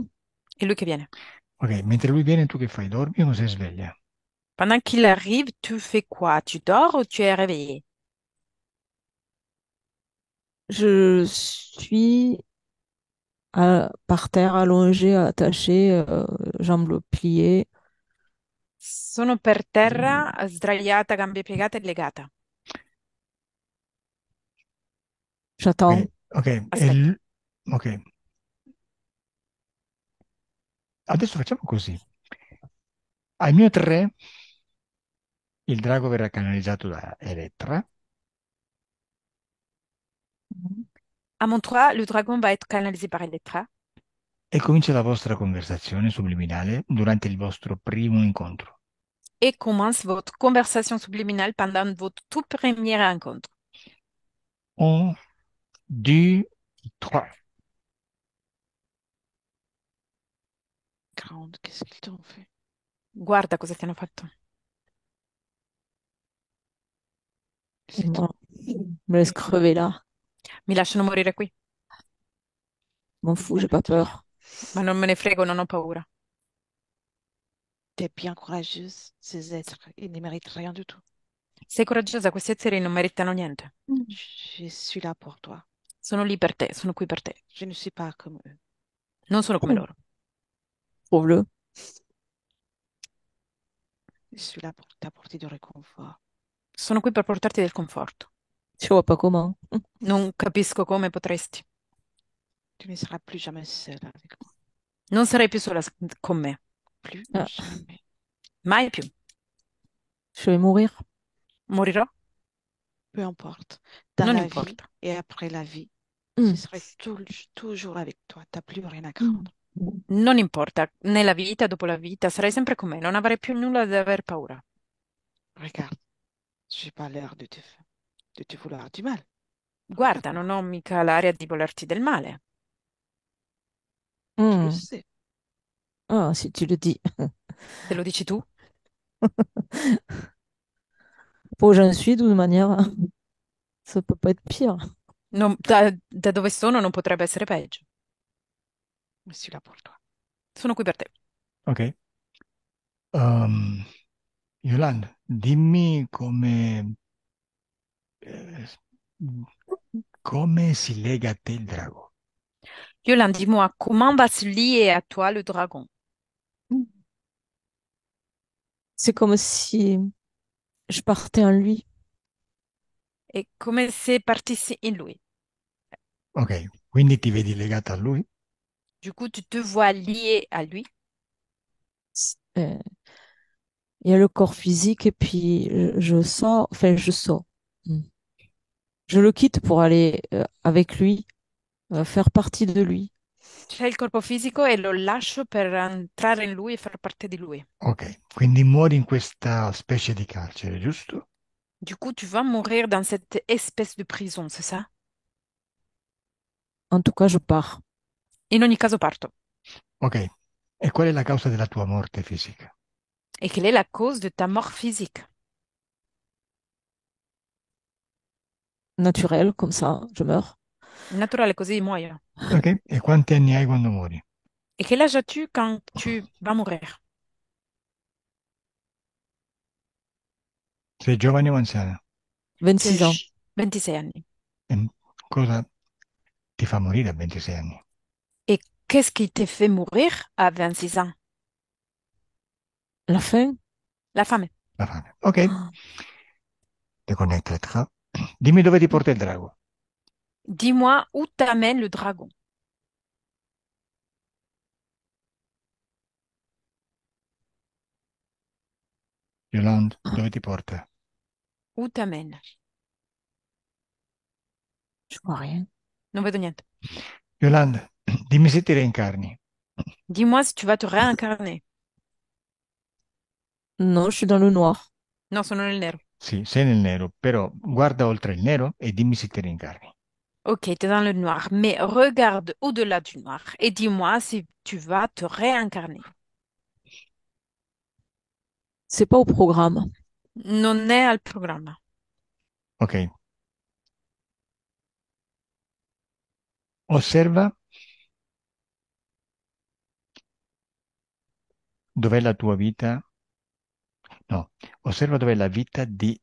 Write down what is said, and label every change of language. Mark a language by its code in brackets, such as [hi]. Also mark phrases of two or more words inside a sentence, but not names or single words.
[fr] Et lui qui vient. [it] Ok, mentre lui viene, tu che fai? Dormi o sei sveglia? [fr] Pendant qu'il arrive, tu fais quoi? Tu dors ou tu es réveillé? je suis par terre, allongée, attachée, jambes pliées. [it] Sono per terra, sdraiata, gambe piegate e legata. [fr] J'attends. [it] Ok, Aspetto. ok. Adesso facciamo così. Al mio 3, il drago verrà canalizzato da Elettra [fr] À mon 3, le dragon va être canalisé par Electra [it] e comincia la vostra conversazione subliminale durante il vostro primo incontro. [fr] et commence votre conversation subliminale pendant votre toute première rencontre. 1, 2, 3. Grande, qu'est-ce qu'ils t'ont fait? [it] Guarda cosa ti hanno fatto. [fr] C'est tout. Voilà. Me laisse crever là. [it] Mi lasciano morire qui, [fr] M'en Ils fous, j'ai pas méritent rien. peur. [it] ma non me ne frego, non ho paura. [fr] T'es bien courageuse, ces êtres. Ils ne méritent rien du tout. [it] Sei coraggiosa, questi esseri non meritano niente. [fr] Je suis là pour toi. [it] Sono lì per te, sono qui per te. [fr] Je ne suis pas comme eux. [it] Non sono come loro. [fr] Prouve-le. Je suis là pour t'apporter du réconfort. [it] Sono qui per portarti del conforto. [fr] Je vois pas comment. [it] Non capisco come potresti. [fr] Tu ne seras plus jamais seule avec moi. [it] Non sarai più sola con me. [fr] Plus Ah, jamais. [it] Mai più. [fr] je vais mourir. [it] Morirò? [fr] Peu importe. Dans [it] Non [fr] la vie [it] importa. [fr] et après la vie, je Mm. serai toujours avec toi. T'as plus rien à Mm. craindre. [it] Non importa. Nella vita, dopo la vita, sarai sempre con me. Non avrai più nulla da aver paura. [fr] Regarde, j'ai pas l'air de te vouloir du mal. [it] Guarda, non [fr] Regarde-moi. [it] ho mica l'aria di volerti del male. [fr] Tu le Mm. sais. Ah, si tu le dis. [it] Te lo dici tu? [fr] Où j'en suis, de toute manière, ça peut pas être pire. [it] Da dove sono non potrebbe essere peggio. [fr] Je suis là pour toi. [it] Sono qui per te. Ok. Um, Yolanda, dimmi eh, come si lega a te il drago. [fr] Yolande, dis-moi, comment va se lier à toi le dragon? C'est comme si je partais en lui. [it] E come se partissi in lui? Ok, quindi ti vedi legata a lui? [fr] Du coup, tu te vois lié à lui. Euh, Il y a le corps physique et puis je sors, enfin je sors. Mm. Je le quitte pour aller avec lui, faire partie de lui. [it] C'è il corpo fisico e lo lascio per entrare in lui e far parte di lui. Ok, quindi muori in questa specie di carcere, giusto? [fr] Du coup, tu vas mourir dans cette espèce de prison, c'est ça? En tout cas, je pars. [it] In ogni caso parto. Ok, e qual è la causa della tua morte fisica? [fr] Et quelle est la cause de ta mort physique? Naturel, comme ça, je meurs. [it] Naturale, così muoio. Ok, e quanti anni hai quando muori? [fr] Et quel âge as-tu quand tu vas mourir? [it] Sei giovane o anziana? [fr] 26 ans. [it] 26 anni. E cosa ti fa morire a 26 anni? [fr] Et qu'est-ce qui t'a fait mourir à 26 ans? La fin? [it] La fame. La fame. Ok, deconnected. Dimmi dove ti porta il drago. [fr] Dis-moi où t'amène le dragon. Yolande, [it] dove ti porta? [fr] Où t'amène? Je vois rien. [it] Non vedo niente. Yolande, dimmi se ti reincarni. [fr] Dis-moi si tu vas te réincarner. Non, je suis dans le noir. [it] No, sono nel nero. Sì, sei nel nero, però guarda oltre il nero e dimmi se ti reincarni. [fr] Ok, t'es dans le noir, mais regarde au-delà du noir et dis-moi si tu vas te réincarner. C'est pas au programme. [it] Non è al programma. Ok, osserva dov'è la tua vita. No, osserva dov'è la vita di.